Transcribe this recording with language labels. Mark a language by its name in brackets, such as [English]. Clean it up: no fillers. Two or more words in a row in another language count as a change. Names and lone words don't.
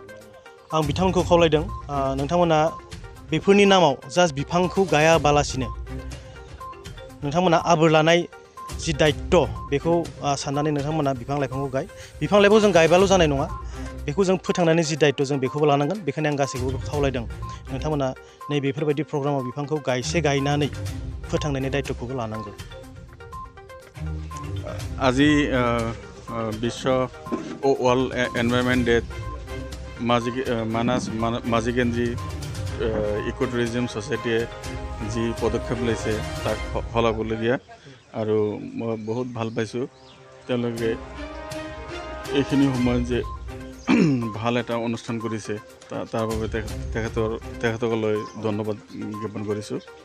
[Bodo] आं बिथांमोनखौ खावलायदों नोंथांमोना बेफोरनि नामाव जास्ट बिफांखौ गायाबालासिनो नोंथांमोना आबोर लानाय जि दायित्व बेखौ साननानै नोंथांमोना बिफां लाइफांखौ बिफां लाइफांखौ जों गायबाल' जानाय नङा बेखौ जों फोथांनानै जि दायित्व जों बेखौबो लानांगोन बेखायनो आं गासैखौबो खावलायदों नोंथांमोना नैबेफोरबायदि प्रग्रामाव बिफांखौ गायनानै फोथांनायनि दायित्वखौबो लानांगौ [Assamese] আজি বিশ্ব [English] World Environment Day [Assamese] মানাস মাজিগেঞ্জি ইকো টুৰিজিম ছ'চাইটিয়ে যি পদক্ষেপ লৈছে তাক শলাগিবলগীয়া আৰু মই বহুত ভাল পাইছোঁ তেওঁলোকে এইখিনি সময়ত যে ভাল এটা অনুষ্ঠান কৰিছে তাৰ বাবে তেখেতসকললৈ ধন্যবাদ জ্ঞাপন কৰিছোঁ